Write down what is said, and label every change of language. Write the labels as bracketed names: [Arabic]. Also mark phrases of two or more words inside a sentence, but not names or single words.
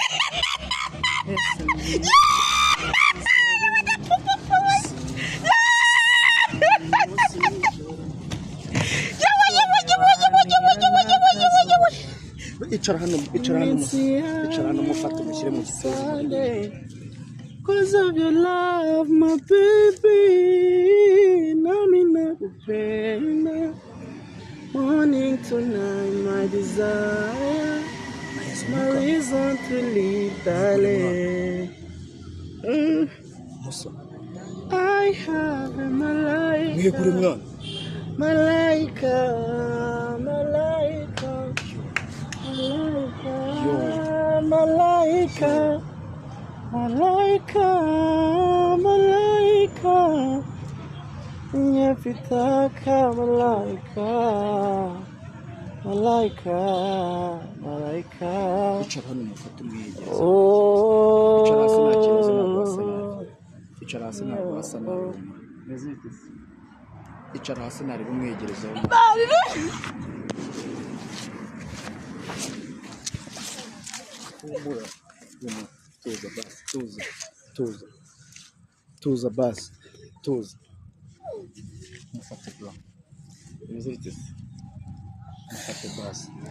[Kinyarwanda] icara hano mufate mushyire mu gituza [English] cause of your love my baby [Swahili] nami nakupenda [English] morning to night my desire my reason to live darling muso I have a [Kinyarwanda] mwiye kuri [Swahili] malaika. [Kinyarwanda] mwana [Swahili] Malaika, malaika, malaika, malaika, nyepitaka malaika, malaika, malaika. [Kinyarwanda] icara hano mufate umwegeze Oh, icara hasi nta kibazo ntabwo wasa nabi icara hasi ntabwo wasa nabi icara hasi ntareba umwegerezaho humura tuza basi tuza basi tuza mufate bro mufate basi